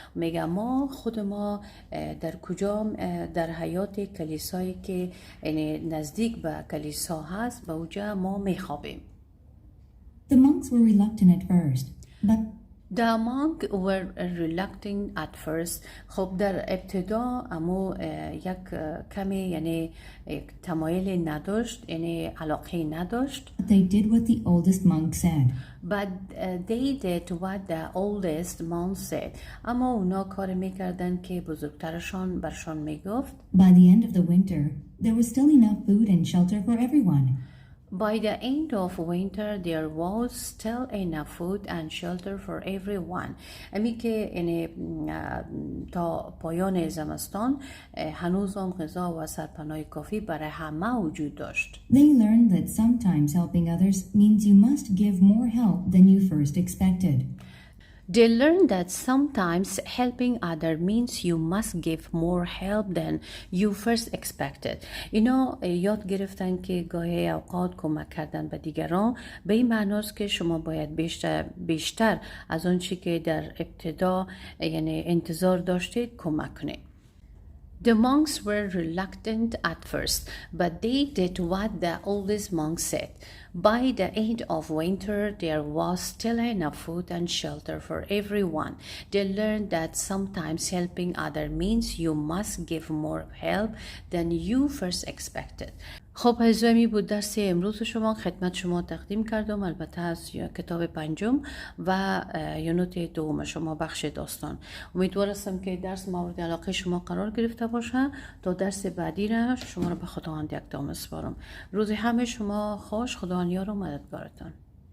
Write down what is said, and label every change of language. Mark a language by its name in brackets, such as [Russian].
[Persian] میگه ما خود ما در کجا در حیات کلیسایی که نزدیک به کلیسا هست به اونجا ما میخوابیم. [English] The monks were reluctant at first, but The monks were reluctant at first. [Persian] خب در ابتدا اما یک کمی یعنی تمایل نداشت، یعنی علاقه نداشت. [English] They did what the oldest monk said. But they did what the oldest monk said. [Persian] اما اونا کار میکردن که بزرگترشان برشان میگفت. [English] By the end of the winter, there was still enough food and shelter for everyone. By the end of winter, there was still enough food and shelter for everyone. [Persian] امی که یعنی تا پایان زمستان هنوزم غذا و سرپناه کافی برای همه وجود داشت. [English] They learned that sometimes helping others means you must give more help than you first expected. They learned that sometimes helping other means you must give more help than you first expected. [Persian] اینا یاد گرفتن که گاهی اوقات کمک کردن به دیگران به این معناست که شما باید بیشتر از آن چی که در ابتدا یعنی انتظار داشتید کمک کنید. [English] The monks were reluctant at first, but they did what the oldest monk said. By the end of winter, there was still enough food and shelter for everyone. They learned that sometimes helping others means you must give more help than you first expected. [Persian] خب هزمی بود درس امروز شما خدمت شما تقدیم کردم، البته از کتاب پنجم و یونت دوم شما بخش داستان. امیدوار هستم که درس مورد علاقه شما قرار گرفته باشه. تا درس بعدی را شما را به خداوند یکتا میسپارم. روز همه شما خوش، خداوند یار و مددگارتان.